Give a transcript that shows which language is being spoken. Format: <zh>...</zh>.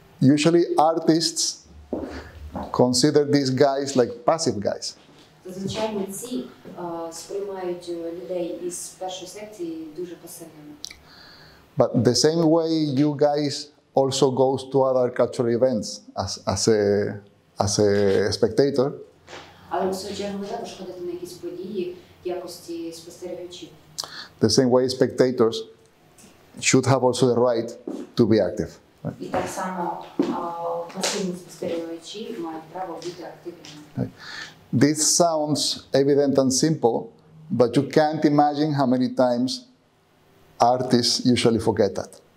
<en>Usually artists consider these guys like passive guys.</en> <uk>Зазвичай митці сприймають людей із першої секції дуже пасивними.</uk> <en>But the same way you guys also goes to other cultural events as a spectator.</en> <uk>Але в свою чергу ви також ходите на якісь події в якості спостерігачів.</uk> <en>The same way spectators should have also the right to be active. Right?</en> <uk>І так само пасивні спостерігачі мають право бути активними.</uk> <en>Right. This sounds evident and simple, but you can't imagine how many times artists usually forget that.</en>